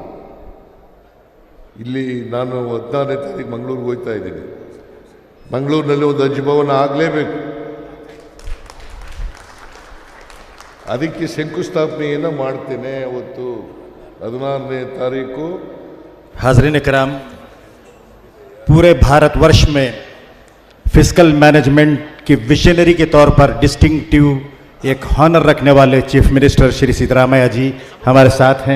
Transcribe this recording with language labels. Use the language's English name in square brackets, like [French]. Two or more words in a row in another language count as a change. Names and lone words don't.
[Kannada] ಇಲ್ಲಿ ನಾನು 14ನೇ ತಾರೀಕು ಮಂಗಳೂರಿಗೆ ಹೋಗ್ತಾ ಇದ್ದೀನಿ. ಮಂಗಳೂರಿನಲ್ಲಿ ಒಂದು ಹಜ್ ಭವನ ಆಗಲೇಬೇಕು. ಅದಕ್ಕೆ ಶಂಕುಸ್ಥಾಪನೆಯನ್ನು ಮಾಡ್ತೇನೆ ಅವತ್ತು 14ನೇ ತಾರೀಕು. [Hindi] हाज़रीन कराम, पूरे भारतवर्ष में [English] fiscal management [Hindi] की विजनरी के तौर पर डिस्टिंक्टिव एक हॉनर रखने वाले [English] chief minister [Hindi] श्री सिद्धरामैया जी हमारे साथ हैं।